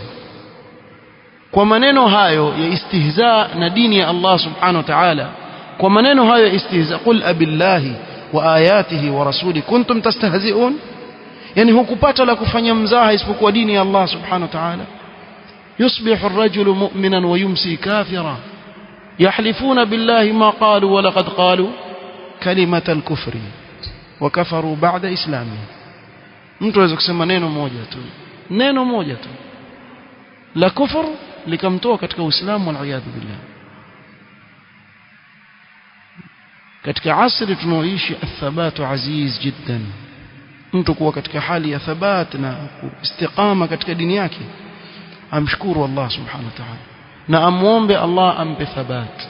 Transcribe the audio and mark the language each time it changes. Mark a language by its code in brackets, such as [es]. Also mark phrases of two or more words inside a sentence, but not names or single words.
[sw] Kwa maneno hayo ya istihza na dini ya Allah [ar] سبحانه وتعالى, [sw] kwa maneno hayo ya istihza, [ar] قل أبالله وآياته ورسوله كنتم تستهزئون. [sw] Yani hukupata la kufanya mzaha isipokuwa dini ya Allah [ar] سبحانه وتعالى. يصبح الرجل مؤمنا ويمسي كافرا يحلفون بالله ما قالوا ولقد قالوا كلمة الكفر وكفروا بعد إسلامه. [sw] mtu aweza kusema neno moja tu la kufur likamtoa katika Uislamu, [ar] والعياذ بالله. [sw] katika asri tunaoishi [ar] الثبات عزيز جدا, [sw] mtu kuwa katika hali ya thabat na istiqama katika dini yake, amshukuru Allah [ar] سبحانه وتعالى [sw] na amuombe Allah ampe thabat.